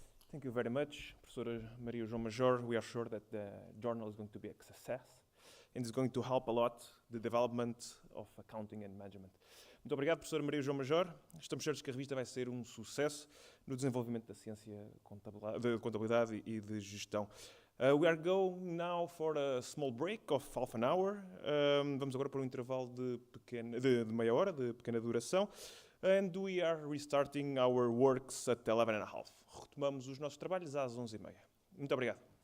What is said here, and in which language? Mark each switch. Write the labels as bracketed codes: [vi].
[en] Thank you very much, Professora Maria João Major. We are sure that the journal is going to be a success and is going to help a lot the development of accounting and management. [pt] Muito obrigado, Professora Maria João Major. Estamos certos que a revista vai ser um sucesso no desenvolvimento da ciência de contabilidade e de gestão. [en] We are going now for a small break of half an hour. [pt] Vamos agora para um intervalo de meia hora, de pequena duração. [en] And we are restarting our works at 11:30. [pt] Retomamos os nossos trabalhos às 11:30. Muito obrigado.